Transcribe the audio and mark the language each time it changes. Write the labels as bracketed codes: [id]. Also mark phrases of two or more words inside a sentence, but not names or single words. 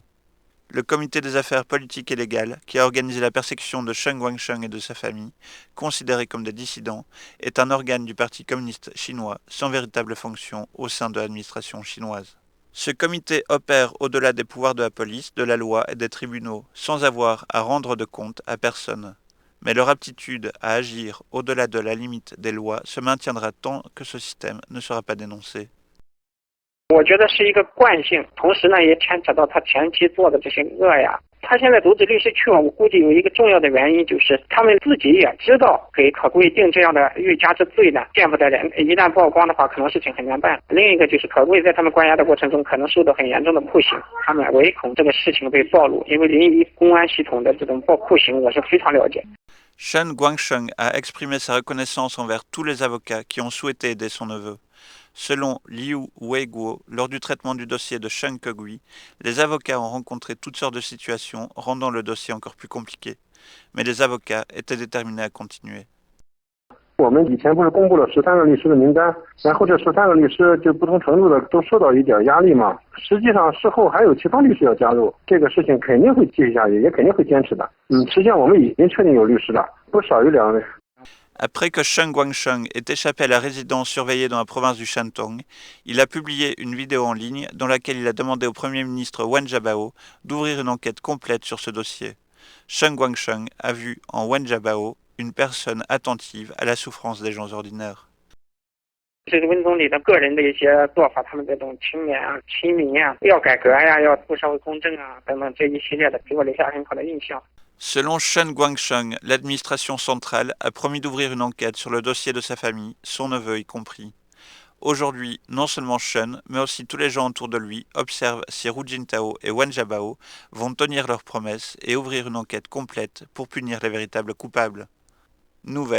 [fr] Le comité des affaires politiques et légales, qui a organisé la persécution de Chen Guangcheng et de sa famille, considérés comme des dissidents, est un organe du Parti communiste chinois sans véritable fonction au sein de l'administration chinoise. Ce comité opère au-delà des pouvoirs de la police, de la loi et des tribunaux, sans avoir à rendre de compte à personne. Mais leur aptitude à agir au-delà de la limite des lois se maintiendra tant que ce système ne sera pas dénoncé. [zh] 我觉得是一个惯性，同时呢也牵扯到他前期做的这些恶呀。他现在阻止律师去，我估计有一个重要的原因就是他们自己也知道给可贵定这样的欲加之罪呢，见不得人。一旦曝光的话，可能事情很难办。另一个就是可贵在他们关押的过程中，可能受到很严重的酷刑，他们唯恐这个事情被暴露，因为临沂公安系统的这种酷刑，我是非常了解。 [fr] Chen Guangcheng a exprimé sa reconnaissance envers tous les avocats qui ont souhaité aider son neveu. Selon Liu Weiguo, lors du traitement du dossier de Chen Kegui, les avocats ont rencontré toutes sortes de situations, rendant le dossier encore plus compliqué. Mais les avocats étaient déterminés à continuer. [zh] 我们以前不是公布了13个律师的名单，然后这13个律师就不同程度的都受到一点压力嘛。实际上事后还有其他律师要加入，这个事情肯定会继续下去，也肯定会坚持的。实际上我们已经确定有律师了，不少于2位。 [fr] Après que Chen Guangcheng ait échappé à la résidence surveillée dans la province du Shandong, il a publié une vidéo en ligne dans laquelle il a demandé au Premier ministre Wen Jiabao d'ouvrir une enquête complète sur ce dossier. Chen Guangcheng a vu en Wen Jiabao une personne attentive à la souffrance des gens ordinaires. [zh] 这个温总理的个人的一些做法，他们这种勤勉啊、亲民啊，要改革呀、要做社会公正啊等等这一系列的，给我留下很好的印象。 [fr] Selon Chen Guangcheng, l'administration centrale a promis d'ouvrir une enquête sur le dossier de sa famille, son neveu y compris. Aujourd'hui, non seulement Chen, mais aussi tous les gens autour de lui observent si Hu Jintao et Wen Jiabao vont tenir leurs promesses et ouvrir une enquête complète pour punir les véritables coupables.